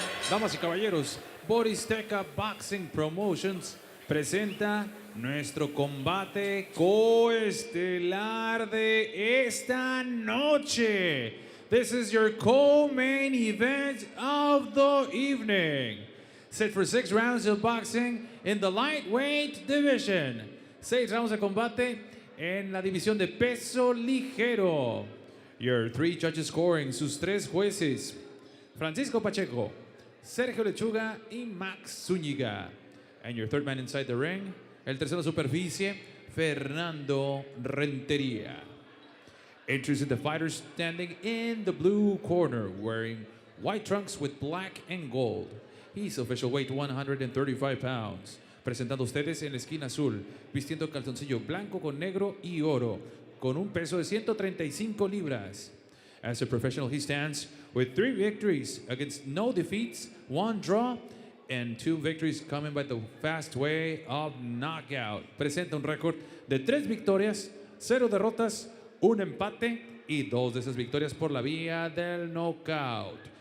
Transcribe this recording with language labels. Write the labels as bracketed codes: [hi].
[es] Damas y caballeros, Boristeca Boxing Promotions presenta nuestro combate coestelar de esta noche. [en] This is your co-main event of the evening. Set for 6 rounds of boxing in the lightweight division. [es] 6 rounds de combate en la división de peso ligero. [en] Your 3 judges scoring, [es] sus 3 jueces, [en] Francisco Pacheco, Sergio Lechuga y Max Zúñiga. And your 3rd man inside the ring, [es] el tercero superficie, [en] Fernando Rentería. Introducing the fighter standing in the blue corner, wearing white trunks with black and gold. He's official weight 135 pounds. [es] Presentando ustedes en la esquina azul, vistiendo calzoncillo blanco con negro y oro, con un peso de 135 libras. [en] As a professional, he stands with 3 victories against no defeats, 1 draw, and 2 victories coming by the fast way of knockout. [es] Presenta un récord de 3 victorias, 0 derrotas, 1 empate y 2 de esas victorias por la vía del knockout.